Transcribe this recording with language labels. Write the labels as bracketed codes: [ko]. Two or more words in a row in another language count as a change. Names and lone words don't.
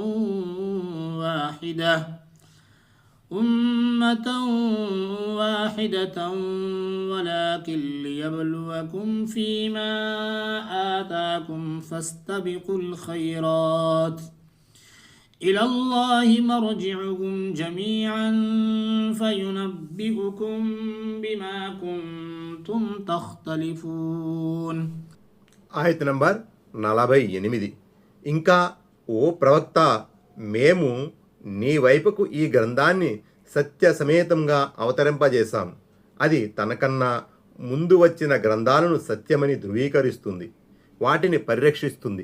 [ar] واحدة ولكن ليبلوكم فيما آتاكم فاستبقوا الخيرات إلى الله مرجعكم جميعا فينبئكم بما كنتم تختلفون. [te] ఆయత్ నంబర్ 48. ఇంకా ఓ ప్రవక్త, మేము నీ వైపుకు ఈ గ్రంథాన్ని సత్య సమేతంగా అవతరింపజేశాం. అది తనకన్నా ముందు వచ్చిన గ్రంథాలను సత్యమని ధృవీకరిస్తుంది, వాటిని పరిరక్షిస్తుంది.